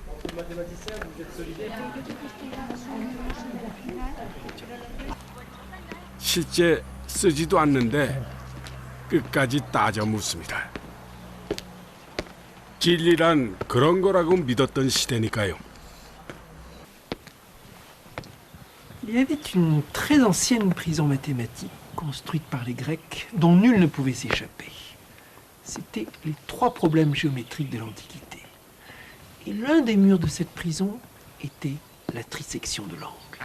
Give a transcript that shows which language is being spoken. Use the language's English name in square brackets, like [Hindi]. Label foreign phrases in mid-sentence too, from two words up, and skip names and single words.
[Korean] 실제 쓰지도 않는데 끝까지 따져 묻습니다. 진리란 그런 거라고 믿었던 시대니까요. [French] Il y avait une très ancienne prison mathématique construite par les Grecs dont nul ne pouvait s'échapper. C'étaient les trois problèmes géométriques de l'Antiquité. Et l'un des murs de cette prison était la trisection de l'angle.